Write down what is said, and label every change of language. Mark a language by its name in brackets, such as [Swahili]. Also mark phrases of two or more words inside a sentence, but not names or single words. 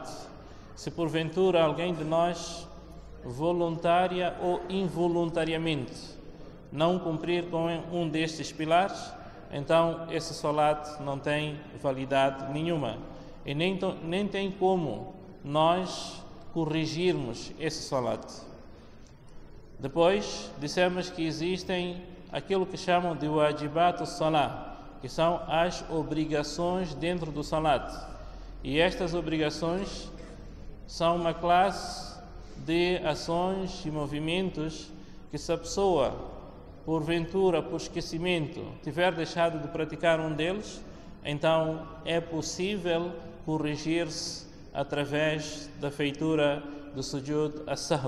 [Portuguese] Se porventura alguém de nós, voluntária ou involuntariamente, não cumprir com um destes pilares, então esse salat não tem validade nenhuma. E nem tem como nós corrigirmos esse salat. Depois, dissemos que existem aquilo que chamam de [Arabic] wajibat al-salah, [Portuguese] que são as obrigações dentro do salat. E estas obrigações são uma classe de ações e movimentos que, se a pessoa, porventura, por esquecimento, tiver deixado de praticar um deles, então é possível corrigir-se através da feitura do [Arabic] sujud as-sahw.